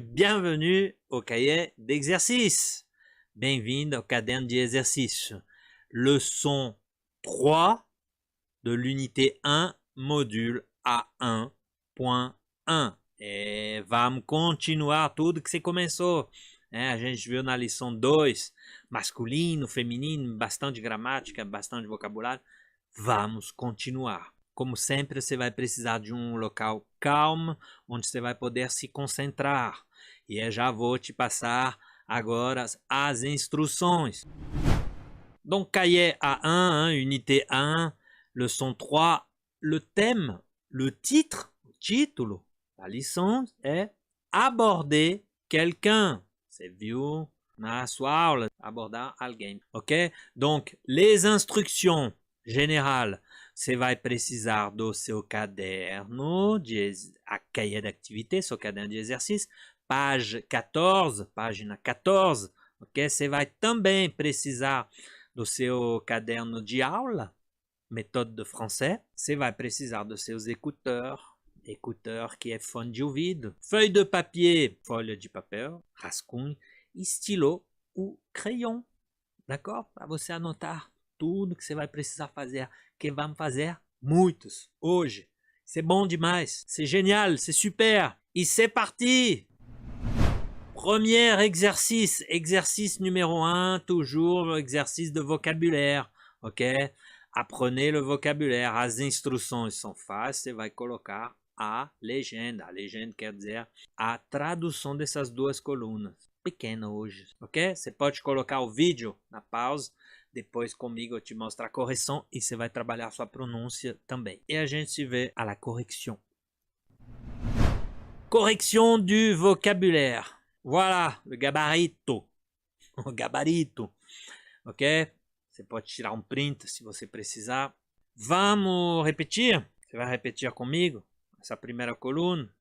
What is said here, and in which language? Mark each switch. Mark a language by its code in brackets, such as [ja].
[fr] Bienvenue au cahier d'exercice. [pt] Bem-vindo ao caderno de exercício. [fr] Leçon 3 de l'unité 1, module A1.1. [pt] E vamos continuar tudo que você começou. A gente viu na lição 2, masculino, feminino, bastante gramática, bastante vocabulário. Vamos continuar. Como sempre, você vai precisar de um local calmo, onde você vai poder se concentrar. E eu já vou te passar agora as instruções. [fr] Donc, cahier A1, unité 1, leçon 3, le thème, le titre, [pt] título, [fr] la licence est aborder quelqu'un. [pt] Você viu na sua aula, abordar alguém, ok? [fr] Donc, les instructions générales, [pt] você vai precisar do seu caderno, [fr] a cahier d'activité, [pt] seu caderno de exercício, página 14, ok? Você vai também precisar do seu caderno de aula, [fr] méthode de français. [pt] Você vai precisar dos seus [fr] écouteurs, [pt] que é fone de ouvido, [fr] feuille de papier, [pt] folha de papel, rascunho, e [fr] stylo ou crayon, d'accord? [pt] Para você anotar tudo que você vai precisar fazer, que vamos fazer muitos hoje. [fr] C'est [pt] bom demais, [fr] c'est génial, c'est super. Et c'est parti! Premier exercice, exercice numéro 1, toujours exercice de vocabulaire, ok? Apprenez le vocabulaire, [pt] as instruções são fáceis, você vai colocar a legenda quer dizer a tradução dessas duas colunas, pequena hoje, ok? Você pode colocar o vídeo na pausa, depois comigo eu te mostro a correção e você vai trabalhar sua pronúncia também. E a gente se vê [fr] à la correction. Correction du vocabulaire. Voilà, le gabarito. [pt] O gabarito. [fr] Ok? [pt] Você pode tirar um print se você precisar. Vamos repetir? Você vai repetir comigo essa primeira coluna.